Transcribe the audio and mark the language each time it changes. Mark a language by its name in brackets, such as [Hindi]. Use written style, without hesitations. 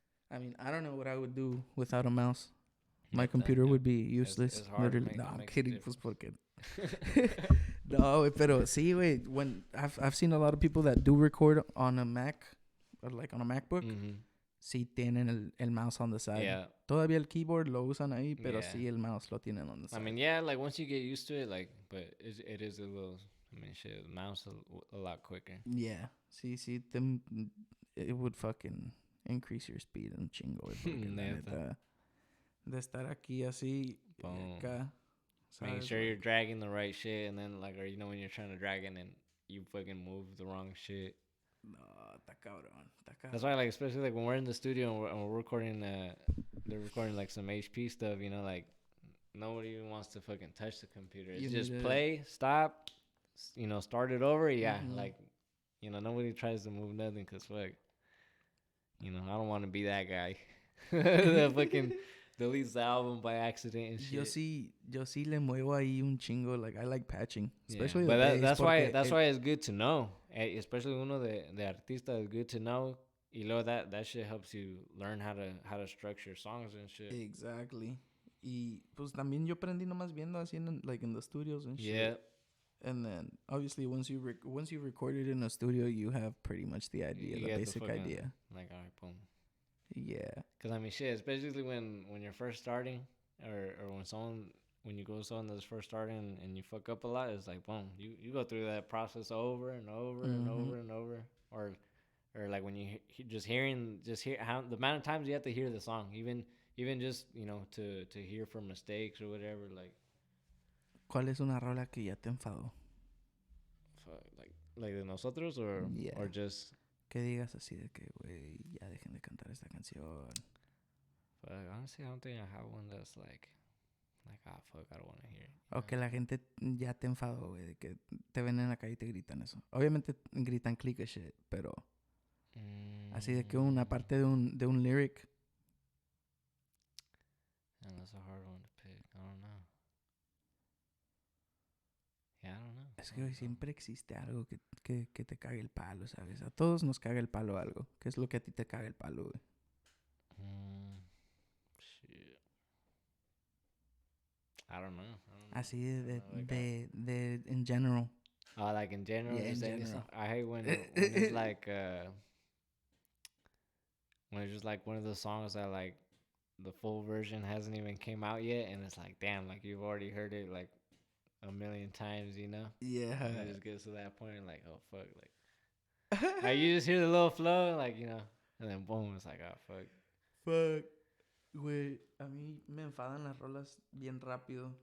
[English] I mean, I don't know what I would do without a mouse. My computer would be useless. It's hard. Literally. No, I'm kidding. [Spanish] Pues porque. No, pero sí, güey. [English] When I've seen a lot of people that do record on a Mac, or like on a MacBook, [Spanish] sí tienen el mouse [English] on the side. Yeah. [Spanish] Todavía el keyboard lo usan ahí, pero sí el mouse lo tienen [English] on the side. I mean, yeah, like once you get used to it, like, but it is a little. I mean, shit, the mouse a lot quicker. Yeah. [Spanish] Sí, [English] it would fucking increase your speed [Spanish] un chingo, güey. De estar aquí así, acá. [English] Making sure you're dragging the right shit, and then like, or when you're trying to drag it and you fucking move the wrong shit. [Spanish] No, está cabrón. [English] That's why, like, especially like when we're in the studio and we're recording, they're recording like some HP stuff, like nobody even wants to fucking touch the computer. It's just play, stop, start it over. Yeah, like, nobody tries to move nothing, cause fuck, I don't want to be that guy. That fucking deletes the album by accident and shit. [Spanish] Yo sí le muevo ahí un chingo. [English] Like, I like patching, especially. Yeah. But that's why it's good to know. Especially [Spanish] uno de artista [English] is good to know. [Spanish] Y luego [English] that shit helps you learn how to structure songs and shit. Exactly. [Spanish] Y pues también yo aprendí nomás viendo así [English] in the studios and shit. Yeah. And then obviously once you record it in a studio, you have pretty much the idea, the basic idea. Like, all right, boom. Yeah. Because I mean, shit, especially when you're first starting, or when you go on this first starting and you fuck up a lot, it's like boom, you go through that process over and over and over and over, or like when you just hear how the amount of times you have to hear the song, even just to hear for mistakes or whatever, like. [Spanish] ¿Cuál es una rola que ya te enfadó? [English] Like [Spanish] de nosotros [English] or just. [Spanish] Que digas así de que, güey, ya dejen de cantar esta canción. [English] But honestly, I don't think I have one that's like, ah, fuck, I don't want to hear it. [Spanish] O que la gente ya te enfadó, güey, de que te ven en la calle y te gritan eso. Obviamente gritan click shit, pero así de que una parte de un lyric. [English] And that's a hard one to pick. I don't know. Yeah, I don't know. [Spanish] Es que hoy siempre existe algo que te cague el palo, ¿sabes? A todos nos caga el palo algo. ¿Qué es lo que a ti te caga el palo, güey? [English] Shit. I don't know. [Spanish] Así de [English] in general. Oh, like in general? Yeah, in general. I hate when it's like, when it's just like one of those songs that like the full version hasn't even came out yet, and it's like, damn, like you've already heard it like a million times, you know? Yeah. And it just gets to that point, and like, oh fuck, like you just hear the little flow, like, and then boom, it's like, oh fuck. Fuck. [Spanish] Güey, a mí me enfadan las rolas bien rápido.